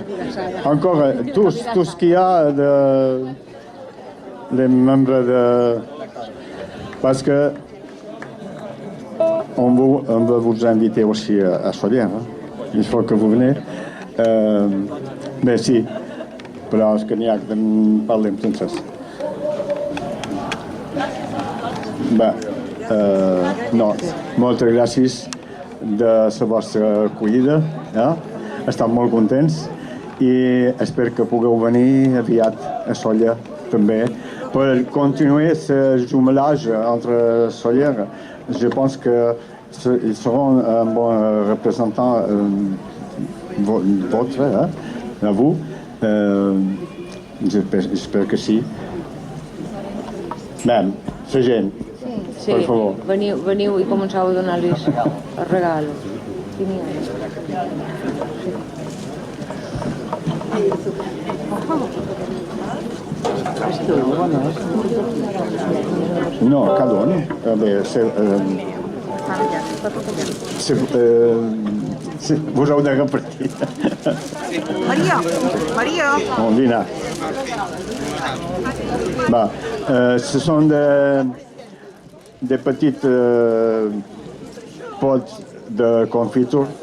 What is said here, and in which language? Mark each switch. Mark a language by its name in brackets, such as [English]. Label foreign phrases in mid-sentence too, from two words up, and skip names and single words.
[French] Encore tout ce qu'il y a les membres de... Parce que on veut vous inviter aussi à Solière. Hein. Il faut que vous venez. Merci. [Catalan] Però és que n'hi ha que parlem sense. Bé, no, moltes gràcies de la vostra acollida. Estem molt contents i espero que pugueu venir aviat a Sóller també per [French] continuer ce jumelage entre [Catalan] Sóller. Je pense qu'ils seront un bon représentant votre, à vous. [French] J'espère que [Catalan] sí. Mem, la gent, sí, per favor. Veniu i començau a donar-los el regal. No, cada un. [French] Vous avez reparti. Maria. On vient. Bah, ce sont des petites potes de confiture.